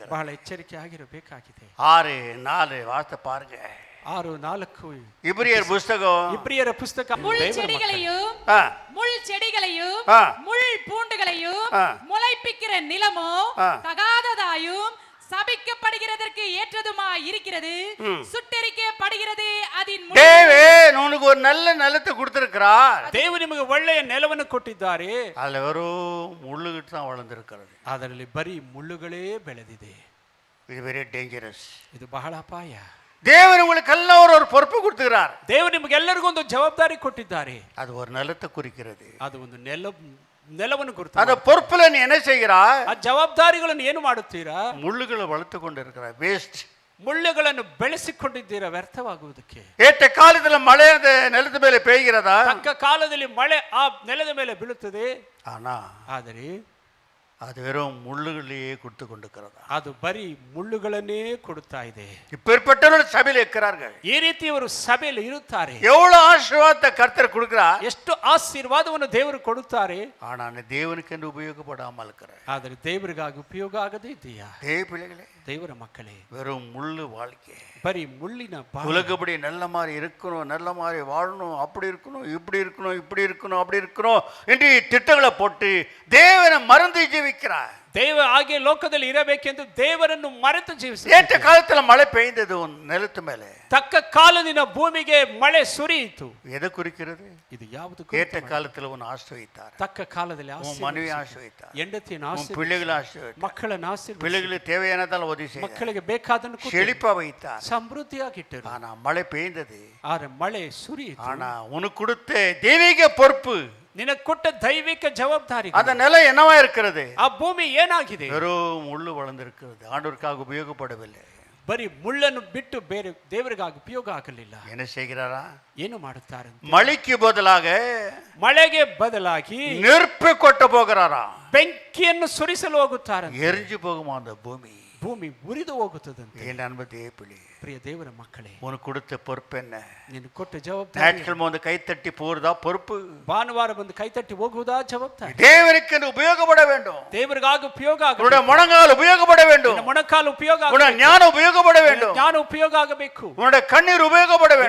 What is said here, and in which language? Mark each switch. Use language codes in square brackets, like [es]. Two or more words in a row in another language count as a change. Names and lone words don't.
[kn] ಬಹಳ ಎಚ್ಚರಿಕೆ ಆಗಿರಬೇಕಾಗಿದೆ. [ta] 6:4 வார்த்தை பாருங்க. 6:4 இப்ரியர் புஸ்தகம். [kn] ಇಬ್ರಿಯರ ಪುಸ್ತಕ. [ta] முள் [kn] ದೇವರ ಮಕ್ಕಳೇ, [ta] செடிகளையும் ஆ, முள் செடிகளையும் ஆ. முள் பூண்டுகளையும் ஆ. முளைப்பிக்கிற நிலமோ ஆ. தகாததாயும் சபிக்கப்படுகிறதற்கு ஏற்றதுமாய் இருக்கிறது, சுட்டெரிக்கப்படுகிறது அதின் முள். தேவே உனக்கு ஒரு நல்ல நிலத்தை கொடுத்திருக்கிறார். [kn] ದೇವರು ನಿಮಗೆ ಒಳ್ಳೆಯ ನೆಲವನ್ನು ಕೊಟ್ಟಿದ್ದಾರೆ. [ta] அதுல வெறும் முள்ளுகிட்டு தான் வளர்ந்துருக்கிறது. [kn] ಅದರಲ್ಲಿ ಬರೀ ಮುಳ್ಳುಗಳೇ ಬೆಳೆದಿದೆ. [en] இது very dangerous. [kn] ಇದು ಬಹಳ ಅಪಾಯ. [ta] தேவன் உங்களுக்கு எல்லாம் ஒரு பொறுப்பு கொடுத்துக்கிறார். [kn] ದೇವರು ನಿಮಗೆಲ್ಲರಿಗೂ ಒಂದು ಜವಾಬ್ದಾರಿ ಕೊಟ್ಟಿದ್ದಾರೆ. [ta] அது ஒரு நிலத்தை குறிக்கிறது. [kn] ಅದು ಒಂದು ನೆಲವನ್ನು [ta] அந்த [kn] ಗುರುತು. [ta] பொறுப்புல நீ என்ன செய்கிறாய்? [kn] ಆ ಜವಾಬ್ದಾರಿಗಳನ್ನು ಏನು ಮಾಡುತ್ತೀರಾ? [ta] முள்ளுகளை வளர்த்து கொண்டு இருக்கிறாய். வேஸ்ட். [kn] ಮುಳ್ಳುಗಳನ್ನು ಬೆಳೆಸಿಕೊಂಡಿದ್ದೀರಾ ವ್ಯರ್ಥವಾಗುವುದಕ್ಕೆ. [ta] ஏற்ற காலத்துல மழை அந்த நிலத்து மேல பெய்கிறதா? [kn] ತಕ್ಕ ಕಾಲದಲ್ಲಿ ಮಳೆ ಆ ನೆಲದ ಮೇಲೆ ಬೀಳುತ್ತದೆ. [ta] ஆனா [kn] ಆದರೆ [ta] அது வெறும் முள்ளுகளையே கொடுத்து கொண்டிருக்கிறதா? [kn] ಅದು ಬರೀ ಮುಳ್ಳುಗಳನ್ನೇ ಕೊಡುತ್ತಾ ಇದೆ. [ta] இப்பேற்பட்டவர்கள் சபையில் இருக்கிறார்கள். [kn] ಈ ರೀತಿ ಅವರು ಸಭೆಯಲ್ಲಿ ಇರುತ್ತಾರೆ. [ta] எவ்வளவு ஆசீர்வாதத்தை கர்த்தர் கொடுக்கிறார். [kn] ಎಷ್ಟು ಆಶೀರ್ವಾದವನ್ನು ದೇವರು ಕೊಡುತ್ತಾರೆ. [ta] ஆனா தேவனுக்கு என்று உபயோகப்படாமல் இருக்கிறார். [kn] ಆದರೆ ದೇವರಿಗಾಗಿ ಉಪಯೋಗ ಆಗದೇ ಇದೆಯಾ? [ta] தேவ பிள்ளைகளே, [kn] ದೇವರ ಮಕ್ಕಳೇ, [ta] வெறும் முள்ளு வாழ்க்கை. [kn] ಬರೀ ಮುಳ್ಳಿನ ಬಾಳು. [ta] உலகப்படி நல்ல மாதிரி இருக்கணும், நல்ல மாதிரி வாழணும், அப்படி இருக்கணும், இப்படி இருக்கணும், இப்படி இருக்கணும், அப்படி இருக்கணும் என்று திட்டங்களை போட்டு தேவனை மறந்து ஜீவிக்கிறார். [kn] ದೇವ ಹಾಗೆ ಲೋಕದಲ್ಲಿ ಇರಬೇಕೆಂದು ದೇವರನ್ನು ಮರೆತು ಜೀವಿಸಿ. [ta] ஏற்ற காலத்துல மழை பெய்ந்தது உன் நிலத்து மேலே. [kn] ತಕ್ಕ ಕಾಲದಿನ ಭೂಮಿಗೆ ಮಳೆ ಸುರಿಯಿತು. [ta] எதை குறிக்கிறது? [kn] ಇದು ಯಾವುದು? [ta] ஏற்ற காலத்துல உன் ஆசிர்வதித்தார். [kn] ತಕ್ಕ ಕಾಲದಲ್ಲಿ [ta] உன் மனைவி ஆசிர்வதித்தார். [kn] ಹೆಂಡತಿಯನ್ನು [ta] உன் [kn] ಆಶೀರ್ವದಿಸಿ, [ta] பிள்ளைகளை ஆசிர்வதித்தார். [kn] ಮಕ್ಕಳನ್ನು ಆಶೀರ್ವದಿಸಿ, [ta] பிள்ளைகளுக்கு தேவையானதால் உதவி செய்தார். [kn] ಮಕ್ಕಳಿಗೆ ಬೇಕಾದನ್ನು ಕೊಟ್ಟು [ta] செழிப்பா வைத்தார். [kn] ಸಮೃದ್ಧಿಯಾಗಿಟ್ಟರು. [ta] ஆனா மழை பெய்ந்தது. [kn] ಆದರೆ ಮಳೆ ಸುರಿಯಿತು. [ta] ஆனா உனக்கு கொடுத்த தெய்வீக பொறுப்பு, [kn] ನಿನಗೆ ಕೊಟ್ಟ ದೈವಿಕ ಜವಾಬ್ದಾರಿ, [ta] அந்த நிலம் என்னவா இருக்கிறது? [kn] ಆ ಭೂಮಿ ಏನಾಗಿದೆ? [ta] வெறும் முள்ளு வளர்ந்திருக்கிறது. ஆண்டவருக்காக உபயோகப்படவில்லை. [kn] ಬರೀ ಮುಳ್ಳನ್ನು ಬಿಟ್ಟು ಬೇರೆ ದೇವರಿಗಾಗಿ ಉಪಯೋಗ ಆಗಲಿಲ್ಲ. [ta] என்ன செய்கிறாரா? [kn] ಏನು ಮಾಡುತ್ತಾರೆ? [ta] மழைக்கு பதிலாக [kn] ಮಳೆಗೆ ಬದಲಾಗಿ [ta] நெருப்பு கொட்ட போகிறாரா? [kn] ಬೆಂಕಿಯನ್ನು ಸುರಿಸಲು ಹೋಗುತ್ತಾರೆ. [ta] எரிஞ்சு போகுமா அந்த பூமி? [kn] ಭೂಮಿ ಉರಿದು ಹೋಗುತ್ತದಂತೆ. [ta] என் அன்பு தேவப்பிள்ளை, [kn] ಪ್ರಿಯ ದೇವರ ಮಕ್ಕಳೇ, [ta] உனக்கு கொடுத்த பொறுப்பு என்ன? [kn] ನೀನು ಕೊಟ್ಟ ಜವಾಬ್ದಾರಿ. [ta] ஞாயிற்றுக்கிழமை வந்து கைத்தட்டி போறதா பொறுப்பு? [kn] ಭಾನುವಾರ ಬಂದು ಕೈತಟ್ಟಿ ಹೋಗುವುದಾ ಜವಾಬ್ದಾರಿ? [ta] தேவனுக்கு என்று உபயோகப்பட வேண்டும். [kn] ದೇವರಿಗಾಗಿ ಉಪಯೋಗ [ta] உன்னுடைய [kn] ಆಗಬೇಕು. [ta] முழங்கால் உபயோகப்பட வேண்டும். [kn] ನಿನ್ನ ಮೊಣಕಾಲು ಉಪಯೋಗ [ta] உன்னுடைய [kn] ಆಗಬೇಕು. [ta] ஞானம் உபயோகப்பட வேண்டும். [kn] ಜ್ಞಾನ ಉಪಯೋಗ ಆಗಬೇಕು. [ta] உன்னுடைய கண்ணீர் உபயோகப்பட [kn] ನಿನ್ನ